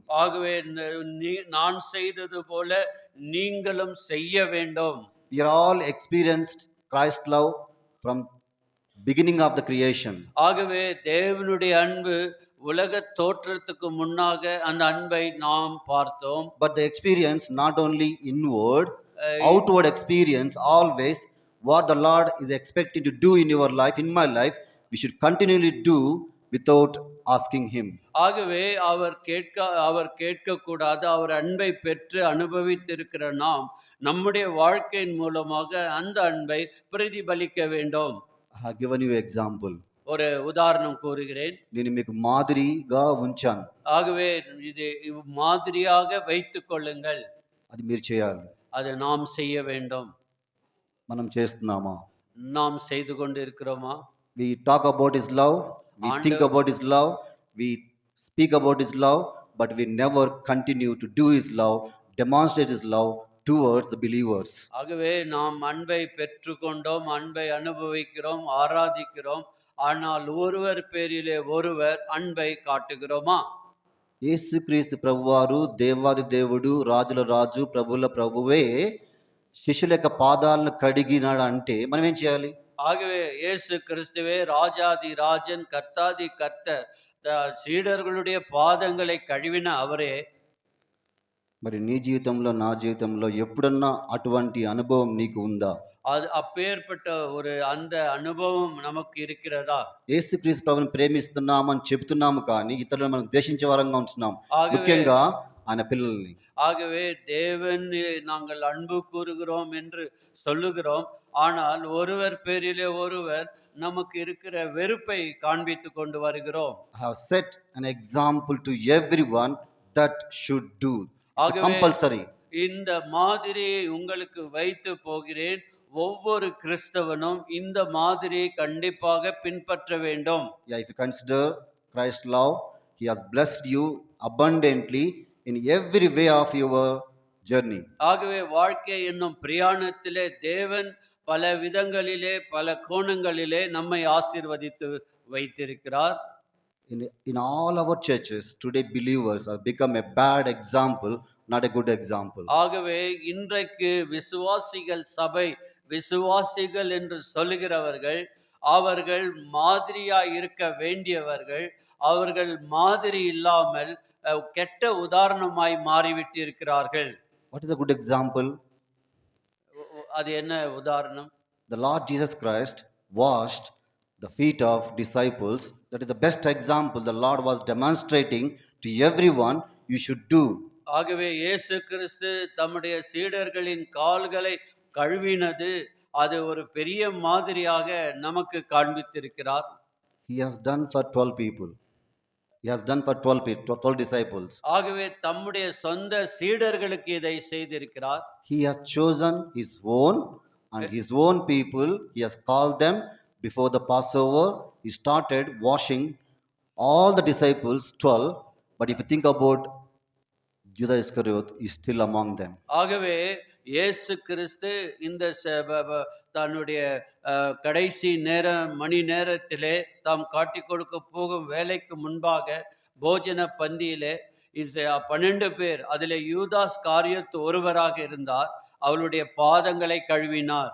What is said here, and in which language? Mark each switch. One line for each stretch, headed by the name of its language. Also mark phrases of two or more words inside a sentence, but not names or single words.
Tamil: ஆகவே நான் செய்தது போல நீங்களும் செய்ய வேண்டும்.
English: We are all experienced Christ love from beginning of the creation.
Tamil: ஆகவே தேவனுடைய அன்பு உலக தோற்றத்துக்கு முன்னாக அந்த அன்பை நாம் பார்த்தோம்.
English: But the experience not only inward, outward experience, always what the Lord is expecting to do in your life, in my life, we should continually do without asking him.
Tamil: ஆகவே அவர் கேட்கக்கூடாது. அவர் அன்பை பெற்று அனுபவித்திருக்கிற நாம் நம்முடைய வாழ்க்கையின் மூலமாக அந்த அன்பை பிரதிபலிக்க வேண்டும்.
English: I have given you example.
Tamil: ஒரு உதாரணம் கூறுகிறேன்.
Telugu: నేను మీకు మాదిరిగా ఉంచాను.
Tamil: ஆகவே இது மாதிரியாக வைத்துக் கொள்ளுங்கள்.
Telugu: అది మీరు చేయాలి.
Tamil: அதை நாம் செய்ய வேண்டும்.
Telugu: మనం చేస్తున్నామా?
Tamil: நாம் செய்து கொண்டு இருக்கிறோமா?
English: We talk about his love, we think about his love, we speak about his love, but we never continue to do his love, demonstrate his love towards the believers.
Tamil: ஆகவே நாம் அன்பை பெற்றுக்கொண்டோம், அன்பை அனுபவிக்கிறோம், ஆராதிக்கிறோம். ஆனால் ஒருவர் பேரிலே ஒருவர் அன்பை காட்டுகிறோமா?
Telugu: యేసుక్రీస్తు ప్రభువారు దేవాది దేవుడు రాజుల రాజు ప్రభుల ప్రభువే శిష్యుల యొక్క పాదాలను కడిగినాడు అంటే మనం ఏం చేయాలి?
Tamil: ஆகவே இயேசு கிறிஸ்துவே ராஜாதி ராஜன், கர்த்தாதி கர்த்தர், சீடர்களுடைய பாதங்களை கழுவின அவரே.
Telugu: మరి నీ జీవితంలో నా జీవితంలో ఎప్పుడన్నా అటువంటి అనుభవం నీకు ఉందా?
Tamil: அது அப்பேற்பட்ட ஒரு அந்த அனுபవం நமக்கு இருக்கிறதா?
Telugu: యేసుక్రీస్తు ప్రభువుని ప్రేమిస్తున్నామని చెప్తున్నాము కానీ ఇతరులను మనం ద్వేషించే వారంగా ఉంటున్నాం,
Tamil: ஆகவே
Telugu: ముఖ్యంగా ఆయన పిల్లల్ని.
Tamil: ஆகவே தேவன் நாங்கள் அன்பு கூறுகிறோம் என்று சொல்லுகிறோம். ஆனால் ஒருவர் பேரிலே ஒருவர் நமக்கு இருக்கிற வெறுப்பை காண்பித்து கொண்டு வருகிறோம்.
English: I have set an example to everyone that should do. It's
Tamil: ஆகவே
English: compulsory.
Tamil: இந்த மாதிரியை உங்களுக்கு வைத்து போகிறேன். ஒவ்வொரு கிறிஸ்தவனும் இந்த மாதிரியை கண்டிப்பாக பின்பற்ற வேண்டும்.
English: Yeah, if you consider Christ's love, he has blessed you abundantly in every way of your journey.
Tamil: ஆகவே வாழ்க்கை என்னும் பிரயாணத்திலே தேவன் பல விதங்களிலே பல கோணங்களிலே நம்மை ஆசீர்வதித்து வைத்திருக்கிறார்.
English: In all our churches today, believers have become a bad example, not a good example.
Tamil: ஆகவே இன்றைக்கு விசுவாசிகள் சபை, விசுவாசிகள் என்று சொல்லுகிறவர்கள் அவர்கள் மாதிரியாய் இருக்க வேண்டியவர்கள், அவர்கள் மாதிரி இல்லாமல் கெட்ட உதாரணமாய் மாறிவிட்டு இருக்கிறார்கள்.
English: What is a good example?
Tamil: அது என்ன உதாரணம்?
English: The Lord Jesus Christ washed the feet of disciples. That is the best example the Lord was demonstrating to everyone you should do.
Tamil: ஆகவே இயேசு கிறிஸ்து தம்முடைய சீடர்களின் கால்களை கழுவினது அது ஒரு பெரிய மாதிரியாக நமக்கு காண்பித்திருக்கிறார்.
English: He has done for 12 people. He has done for 12 disciples. ஆகவே தம்முடைய சொந்த சீடர்களுக்கு இதை செய்திருக்கிறார். He has chosen his own and his own people. He has called them before the Passover. He started washing all the disciples, 12. But if you think about Judas Iscariot, is still among them.
Tamil: ஆகவே இயேசு கிறிஸ்து இந்த தன்னுடைய கடைசி மணி நேரத்திலே தாம் காட்டி கொடுக்க போகும் வேலைக்கு முன்பாக போஜன பந்தியிலே 12 பேர், அதிலே யூதாஸ் காரியத்து ஒருவராக இருந்தார், அவளுடைய பாதங்களை கழுவினார்.